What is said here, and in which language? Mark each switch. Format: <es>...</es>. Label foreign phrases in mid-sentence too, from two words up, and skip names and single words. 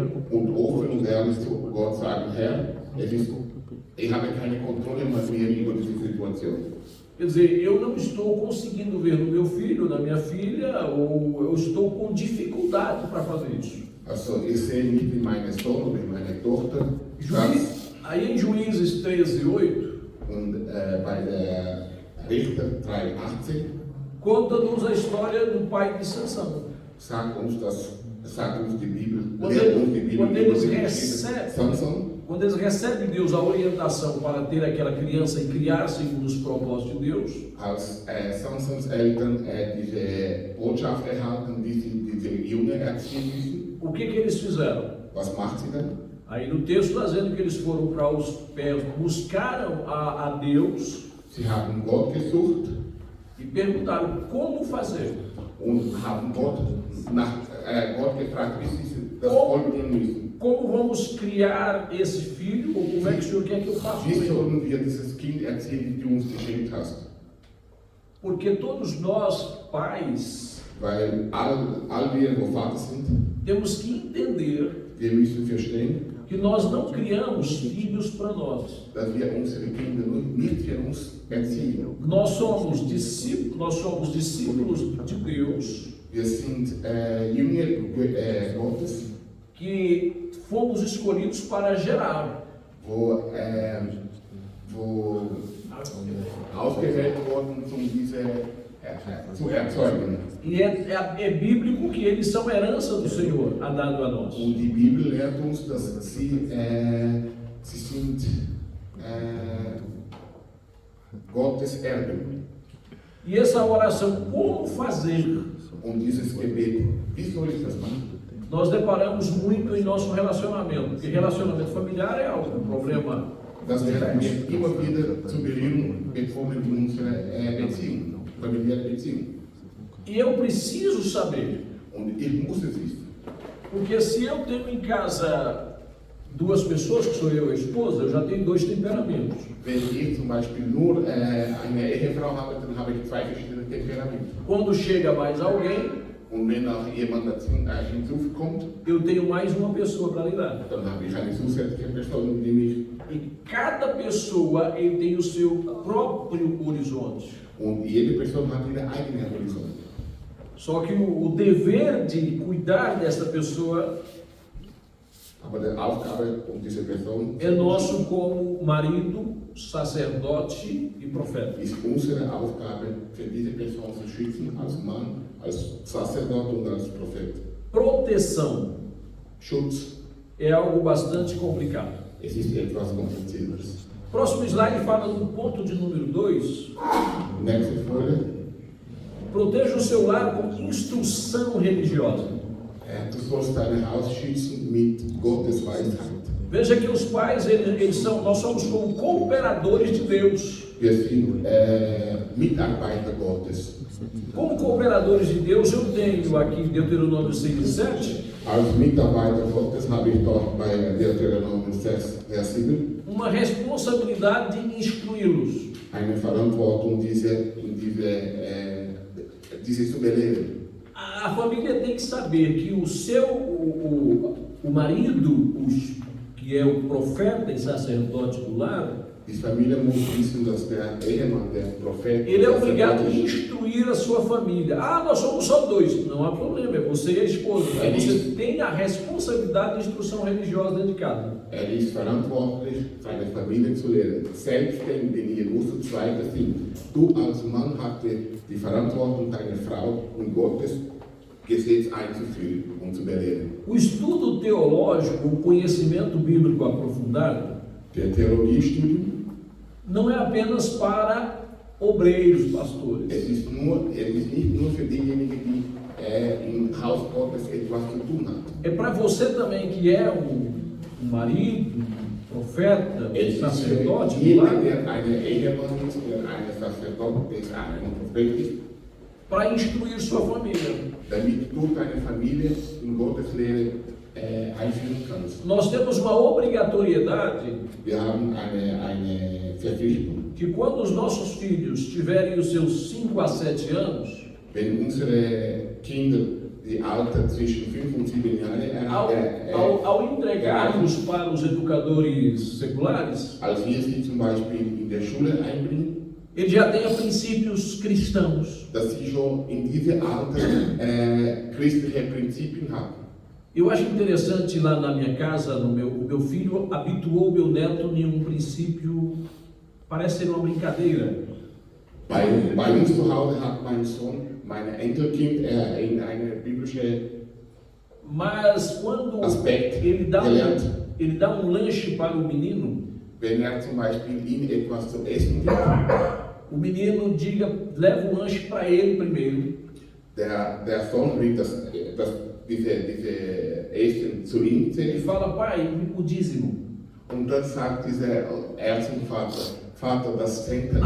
<de>und offen und ehrlich zu Gott sagen, Herr, ich habe keine Kontrolle mehr über diese Situation.</de> <pt>Quer dizer, eu não estou conseguindo ver no meu filho, na minha filha, ou eu estou com dificuldade para fazer isso.</pt> <de>Also ich sehe nicht in meinen Sohn oder in meine Tochter, dass,</de> <pt>Aí em Juízes 13:8,</pt> <de>und bei der Richter 3,18</de> <pt>Conta-nos a história do pai de Sansão.</pt> <de>Sagt uns die Bibel,</de> <pt>Quando</pt> <de>lehrt uns die</de> <pt>eles,</pt> <de>Bibel</de> <pt>quando</pt> <de>über</de> <pt>eles</pt> <de>die Geschichte</de> <pt>recebem,</pt> <de>Samson.</de> <pt>quando eles recebem de Deus a orientação para ter aquela criança e criar segundo os propósitos de Deus,</pt> <de>Als Samsons Eltern diese Botschaft erhalten, wie sie diese Junge erziehen müssen,</de> <pt>o que eles fizeram?</pt> <de>was macht sie dann?</de> <pt>Aí no texto está dizendo que eles foram para os pés, buscaram a Deus</pt> <de>Sie haben Gott gesucht</de> <pt>e perguntaram como fazer.</pt> <de>und haben Gott gefragt, wie sie das Volk gehen müssen.</de> <pt>Como vamos criar esse filho? Ou como é que o Senhor quer que eu faça com</pt> <de>Wie</de> <pt>ele?</pt> <de>sollen wir dieses Kind erziehen, das du uns geschenkt hast?</de> <pt>Porque todos nós, pais,</pt> <de>Weil all wir, wo Vater sind,</de> <pt>temos que entender</pt> <de>wir müssen verstehen,</de> <pt>que nós não criamos filhos para nós.</pt> <de>dass wir unsere Kinder nicht für uns erziehen.</de> <pt>Nós somos discípulos de Deus,</pt> <de>Wir sind Jünger Gottes,</de> <pt>que fomos escolhidos para gerar.</pt> <de>wo ausgewählt wurden, um diese zu erzeugen.</de> <pt>E é bíblico que eles são herança do Senhor, a dado a nós.</pt> <de>Und die Bibel lehrt uns, dass sie sind Gottes Erben.</de> <pt>E essa oração, como fazer?</pt> <de>Und dieses Gebet, wie soll ich das machen?</de> <pt>Nós deparamos muito em nosso relacionamento, porque relacionamento familiar é um problema.</pt> <de>Das werden wir immer wieder zu Berührung bekommen in unserer Beziehung, familiäre Beziehung.</de> <pt>E eu preciso saber,</pt> <de>Und ich muss es wissen.</de> <pt>porque se eu tenho em casa duas pessoas, que sou eu e a esposa, eu já tenho dois temperamentos.</pt> <de>Wenn ich zum Beispiel nur eine Ehefrau habe, dann habe ich zwei verschiedene Temperamente.</de> <pt>Quando chega mais alguém,</pt> <de>Und wenn noch jemand dazu hinzukommt,</de> <pt>eu tenho mais uma pessoa para lidar.</pt> <de>dann habe ich eine zusätzliche Person, mit dem ich.</de> <pt>E cada pessoa ele tem o seu próprio horizonte.</pt> <de>Und jede Person hat ihre eigene Horizont.</de> <pt>Só que o dever de cuidar dessa pessoa</pt> <de>Aber die Aufgabe um diese Person</de> <pt>é nosso como marido, sacerdote e profeta.</pt> <de>ist unsere Aufgabe, für diese Person zu schützen, als Mann, als Sacerdot und als Prophet.</de> <pt>Proteção</pt> <de>Schutz,</de> <pt>é algo bastante complicado.</pt> <de>es ist etwas Kompliziertes.</de> <pt>Próximo slide fala no ponto de número 2.</pt> <de>Nächste Folie.</de> <pt>Proteja o seu lar com instrução religiosa.</pt> <de>Du sollst dein Haus schützen mit Gottes Weisheit.</de> <pt>Veja que os pais, nós somos como cooperadores de Deus.</pt> <de>Wir sind Mitarbeiter Gottes.</de> <pt>Como cooperadores de Deus, eu tenho aqui Deuteronômio 6 e 7,</pt> <de>Als Mitarbeiter Gottes habe ich dort bei Deuteronomium 6, Vers 7</de> <pt>uma responsabilidade de instruí-los.</pt> <de>eine Verantwortung, diese zu belehren.</de> <pt>A família tem que saber que o marido, que é o profeta e sacerdote do lar,</pt> <de>Die Familie muss wissen, dass der Ehemann, der Prophet,</de> <pt>ele é obrigado a instruir a sua família. Ah, nós somos só dois. Não há problema, é você e a esposa. Mas você tem a responsabilidade de instrução religiosa dentro de casa.</pt> <de>ist verantwortlich, seine Familie zu lehren. Selbst wenn ihr nur zu zweit sind, du als Mann hast die Verantwortung, deine Frau und Gottes Gesetz einzuführen und zu belehren.</de> <pt>O estudo teológico, o conhecimento bíblico aprofundado,</pt> <de>Der Theologiestudium,</de> <pt>não é apenas para obreiros, pastores.</pt> <de>es ist nicht nur für diejenigen, die im Haus Gottes etwas zu tun haben.</de> <pt>É para você também que é um marido, um profeta,</pt> <de>Es ist</de> <pt>sacerdote,</pt> <de>für jeden,</de> <pt>lá,</pt> <de>der eine Ehemann ist, der eine Sacerdot ist, ein Prophet ist,</de> <pt>para instruir sua família.</pt> <de>damit du deine Familie in Gottes Lehre einführen kannst.</de> <pt>Nós temos uma obrigatoriedade</pt> <de>Wir haben eine Verpflichtung.</de> <pt>que quando os nossos filhos tiverem os seus 5 a 7 anos,</pt> <de>Wenn unsere Kinder die Alter zwischen 5 und 7 Jahre</de> <pt>ao entregarmos para os educadores seculares,</pt> <de>als wir sie zum Beispiel in der Schule einbringen,</de> <pt>ele já tenha princípios cristãos.</pt> <de>dass sie schon in diesem Alter christliche Prinzipien haben.</de> <pt>Eu acho interessante lá na minha casa, o meu filho habituou o meu neto em um princípio, parece ser uma brincadeira.</pt> <de>Bei uns zu Hause hat mein Sohn, mein Enkelkind, in eine biblische</de> <pt>Mas quando</pt> <de>Aspekt</de> <pt>ele</pt> <de>gelernt.</de> <pt>dá um lanche para o menino,</pt> <de>Wenn zum Beispiel ihm etwas zu essen gibt,</de> <pt>o menino leva o lanche para ele primeiro.</pt> <de>der Sohn bringt diese Essen zu ihm</de> <pt>Ele fala, pai, o dízimo.</pt> <de>und dann sagt er zum Vater, das Zehntel.</de>